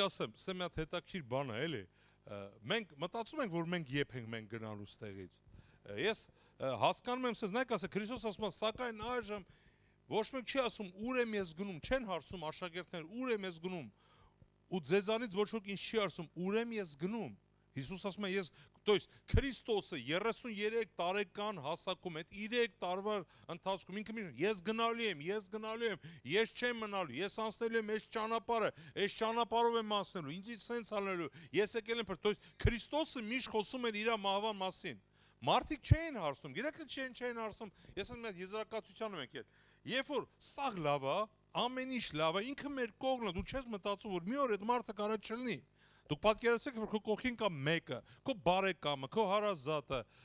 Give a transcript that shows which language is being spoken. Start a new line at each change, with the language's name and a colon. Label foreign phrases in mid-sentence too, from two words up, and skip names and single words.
Armenian: ասեմ, սա մի հատ հետաքրքիր բան է, էլի։ Մենք մտածում ենք, որ մենք եփ ենք մենք գնալու ստեղից։ Ես հասկանում եմ, սենց նայեք ասեմ, Քրիստոս ասում է, սակայն այժմ ոչ մեկ չի ասում ուր եմ ես գնում, չեն հարցում աշակերտներ, ուր եմ ես գնում։ Ու ձեզանից ոչ ոք ինձ չի հարցում, ուր եմ ես գնում։ Հիսուս ասում է, ես,
Russian: то есть
Armenian: Քրիստոսը 33 տարեկան հասակում, այդ 3 տարվա ընթացքում ինքը միշտ ես գնալու եմ, ես չեմ մնալու, ես անցնելու եմ այս ճանապարհը, այս ճանապարհով եմ անցնելու, ինձից սենց անելու, ես եկել եմ,
Russian: то есть
Armenian: Քրիստոսը միշտ խոսում էր իր մահվան մասին։ Մարդիկ չէին հարցնում, գիտեք չէին հարցնում, ես ասում եմ եզրակացության եմ եկել։ Երբ որ սաղ լավ է, ամեն ինչ լավ է, ինքը մեր կողմն է, դու չես մտածում, որ մի օր այդ մարդը կարա չլինի։ Դուք պատկերացրեք, որ քո կողքին կա մեկը, քո բարեկամը, քո հարազատը,